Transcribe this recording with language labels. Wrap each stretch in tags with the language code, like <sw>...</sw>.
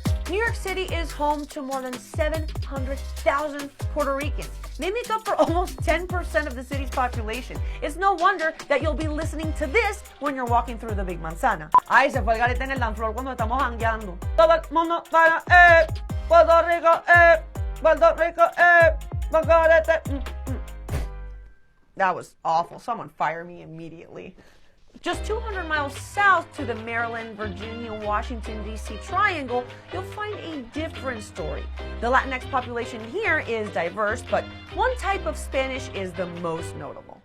<en>New York City is home to more than 700,000 Puerto Ricans. They make up for almost 10% of the city's population. It's no wonder that you'll be listening to this when you're walking through the Big Manzana.</en> <es>Ay, se fue el garete en el</es> <en>dance floor</en> <es>cuando estamos jangueando. Todo el mundo para, Puerto Rico, Puerto Rico,</es> <en>That was awful. Someone fire me immediately. Just 200 miles south to the Maryland, Virginia, Washington, D.C. triangle, you'll find a different story. The Latinx population here is diverse, but one type of Spanish is the most notable.</en>